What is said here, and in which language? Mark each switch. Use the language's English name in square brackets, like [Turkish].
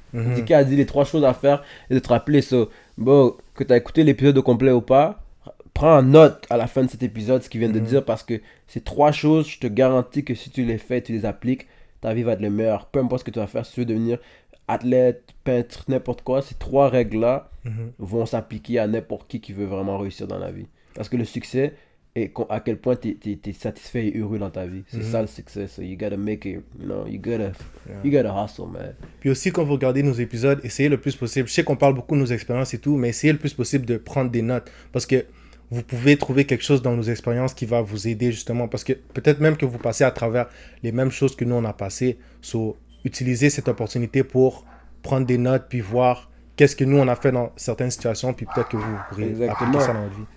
[French] Dicky a dit les 3 choses à faire et de te rappeler ça. Bon, que tu as écouté l'épisode au complet ou pas, prends en note à la fin de cet épisode ce qu'il vient de dire, parce que ces 3 choses, je te garantis que si tu les fais, tu les appliques, ta vie va être le meilleur. Peu importe ce que tu vas faire, si tu veux devenir athlète, peintre, n'importe quoi, ces 3 règles-là vont s'appliquer à n'importe qui veut vraiment réussir dans la vie. Parce que le succès et à quel point t'es satisfait et heureux dans ta vie. C'est ça le succès. [English] So you gotta make it, you know, you gotta hustle, man. [French] Puis aussi, quand vous regardez nos épisodes, essayez le plus possible. Je sais qu'on parle beaucoup de nos expériences et tout, mais essayez le plus possible de prendre des notes. Parce que vous pouvez trouver quelque chose dans nos expériences qui va vous aider justement. Parce que peut-être même que vous passez à travers les mêmes choses que nous, on a passé. So, utilisez cette opportunité pour prendre des notes, puis voir qu'est-ce que nous, on a fait dans certaines situations, puis peut-être que vous pourrez appliquer ça dans votre vie.